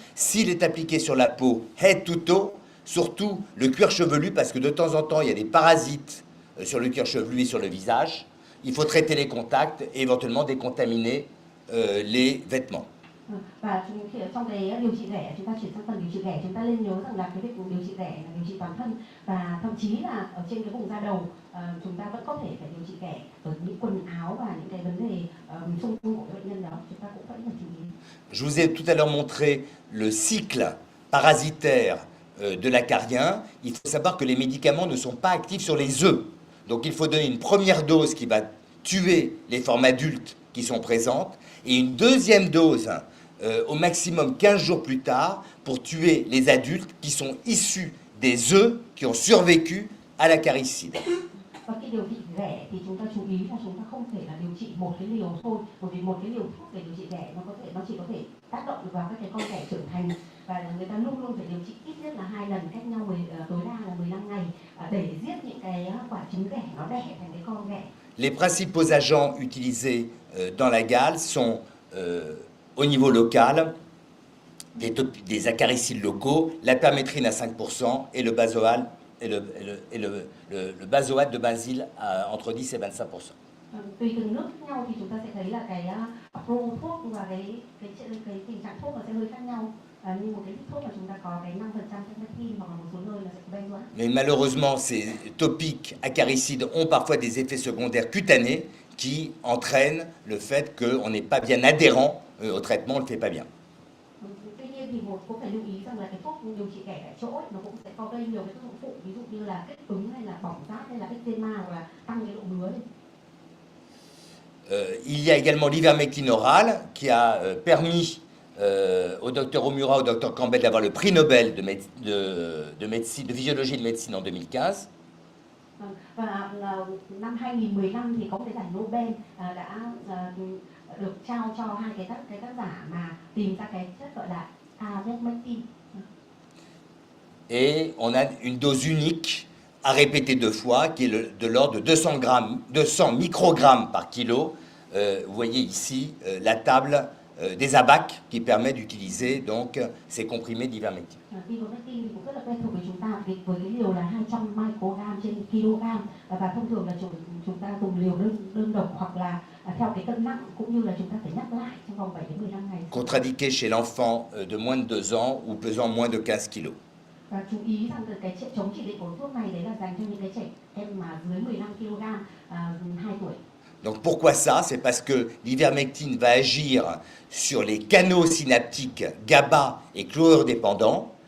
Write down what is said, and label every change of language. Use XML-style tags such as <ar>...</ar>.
<fr>S'il est appliqué sur la peau</fr> <en>head to toe,</en> <fr>surtout le cuir chevelu, parce que de temps en temps il y a des parasites sur le cuir chevelu et sur le visage, il faut traiter les contacts et éventuellement décontaminer les vêtements.</fr> <vi>Và trong cái điều trị ghẻ, chúng ta chuyển sang phần điều trị ghẻ, chúng ta nên nhớ rằng là cái việc điều trị ghẻ là điều trị toàn thân, và thậm chí là ở trên cái vùng da đầu chúng ta vẫn có thể phải điều trị ghẻ ở những quần áo và những cái vấn đề xung quanh của bệnh nhân đó, chúng ta cũng vẫn phải chú ý.</vi> <fr>Je vous ai tout à l'heure montré le cycle parasitaire de l'acarien. Il faut savoir que les médicaments ne sont pas actifs sur les œufs. Donc il faut donner une première dose qui va tuer les formes adultes qui sont présentes et une deuxième dose au maximum 15 jours plus tard pour tuer les adultes qui sont issus des œufs qui ont survécu à l'acaricide.</fr> <vi>Và khi điều trị ghẻ thì chúng ta chú ý là chúng ta không thể là điều trị một cái liều thôi, bởi vì một cái liều thuốc để điều trị ghẻ nó chỉ có thể tác động được vào các cái con ghẻ trưởng thành, và người ta luôn luôn phải điều trị ít nhất là 2 lần cách nhau tối đa là 15 ngày để giết những cái quả trứng ghẻ nó đẻ thành cái con ghẻ.</vi> <fr>Les principaux agents utilisés dans la gale sont au niveau local des acaricides locaux, la permétrine à 5% et le basoal le basoate de benzyle à entre 10 et 25%.</fr> <vi>Tùy từng nước khác nhau thì chúng ta sẽ thấy là cái pro thuốc và cái tình trạng thuốc nó sẽ hơi khác nhau. Như một cái thuốc mà chúng ta có cái 5% permétrine hoặc là một số nơi là sẽ có benzoate.</vi> <fr>Mais malheureusement, ces topiques acaricides ont parfois des effets secondaires cutanés qui entraînent le fait qu'on n'est pas bien adhérent au traitement, on ne le fait pas bien.</fr> <vi>Tuy nhiên thì cũng phải lưu ý rằng là cái thuốc điều trị ghẻ tại chỗ nó cũng sẽ có gây nhiều cái tác dụng phụ, ví dụ như là kích ứng hay là bỏng rát hay là eczema hoặc là tăng cái độ ngứa lên.</vi> <fr>Il y a également l'ivermectine orale qui a permis au docteur Omura, au docteur Campbell d'avoir le prix Nobel de médecine, de physiologie et de médecine en 2015.</fr> <vi>Và năm 2015 thì có cái giải Nobel đã được trao cho hai cái tác giả mà tìm ra cái chất gọi là ivermectin.</vi> <fr>Et on a une dose unique à répéter 2 fois qui est de l'ordre de 200 microgrammes par kilo. Vous voyez ici la table des ABAC qui permet d'utiliser donc ces comprimés d'ivermectine.</fr> <vi>Ivermectin cũng rất là quen thuộc với chúng ta với cái liều là 200 microgram trên kg, và thông thường là chúng ta dùng liều đơn độc hoặc là theo cái cân nặng, cũng như là chúng ta phải nhắc lại trong vòng 7 đến 15 ngày.</vi> <fr>Contre-indiqué chez l'enfant de moins de 2 ans ou pesant moins de 15 kg.</fr> <vi>Và chú ý rằng cái chống chỉ định của thuốc này đấy là dành cho những cái trẻ em mà dưới 15 kg 2 tuổi.</vi> <fr>Donc pourquoi ça? C'est parce que l'ivermectine va agir sur les canaux synaptiques GABA et chlorodépendants.</fr>